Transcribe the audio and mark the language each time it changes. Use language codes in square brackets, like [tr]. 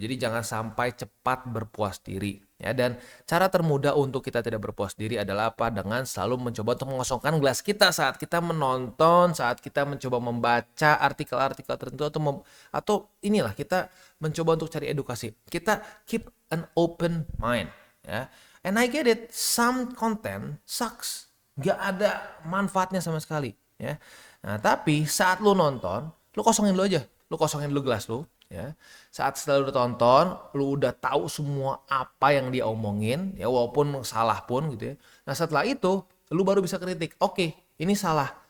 [id] Jadi jangan sampai cepat berpuas diri. Ya, dan cara termudah untuk kita tidak berpuas diri adalah apa? Dengan selalu mencoba untuk mengosongkan gelas kita saat kita menonton, saat kita mencoba membaca artikel-artikel tertentu atau inilah kita mencoba untuk cari edukasi. [en] Kita keep an open mind. Ya. And I get it, some content sucks. [id] Gak ada manfaatnya sama sekali. Ya. Nah, tapi saat lu nonton, lu kosongin dulu aja. Lu kosongin dulu gelas lu. Ya. Saat setelah lu tonton, lu udah tahu semua apa yang dia omongin, ya walaupun salah pun gitu ya. Nah setelah itu, lu baru bisa kritik. Oke, ini salah.